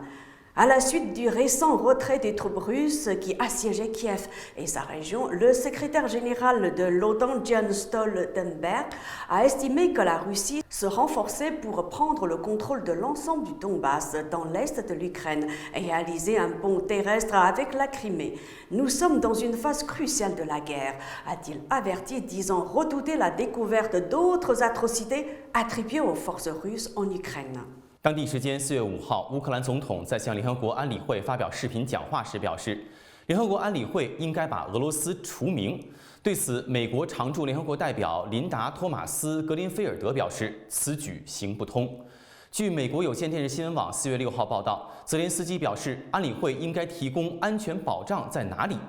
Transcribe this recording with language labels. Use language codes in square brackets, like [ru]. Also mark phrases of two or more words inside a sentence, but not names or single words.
[fr] À la suite du récent retrait des troupes russes qui assiégeaient Kiev et sa région, le secrétaire général de l'OTAN, Jens Stoltenberg, a estimé que la Russie se renforçait pour prendre le contrôle de l'ensemble du Donbass dans l'est de l'Ukraine et réaliser un pont terrestre avec la Crimée. Nous sommes dans une phase cruciale de la guerre, a-t-il averti, disant redouter la découverte d'autres atrocités attribuées aux forces russes en Ukraine. [zh] 当地时间4月5号，乌克兰总统在向联合国安理会发表视频讲话时表示，联合国安理会应该把俄罗斯除名。对此，美国常驻联合国代表琳达·托马斯·格林菲尔德表示，此举行不通。据美国有线电视新闻网4月6号报道，泽连斯基表示，安理会应该提供安全保障在哪里？